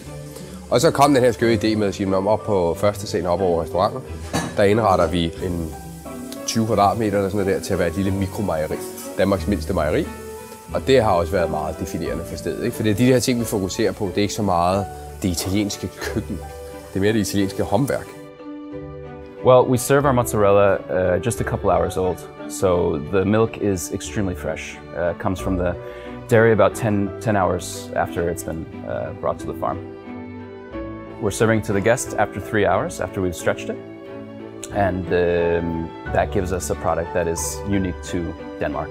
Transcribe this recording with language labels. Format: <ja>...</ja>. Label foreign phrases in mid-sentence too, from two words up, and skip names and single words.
<da>Og så kom den her skøre idé med at sige, op på første scene op over restauranten, der indretter vi en 20 kvadratmeter eller sådan noget der, til at være et lille mikromejeri. Danmarks mindste mejeri. Og det har også været meget definerende for stedet, ikke? For det er de her ting, vi fokuserer på. Det er ikke så meget det italienske køkken. Det er mere det italienske håndværk.</da> <en>Well, we serve our mozzarella just a couple hours old, so the milk is extremely fresh. Comes from the dairy about 10 hours after it's been brought to the farm. We're serving to the guest after 3 hours after we've stretched it, and that gives us a product that is unique to Denmark.</en>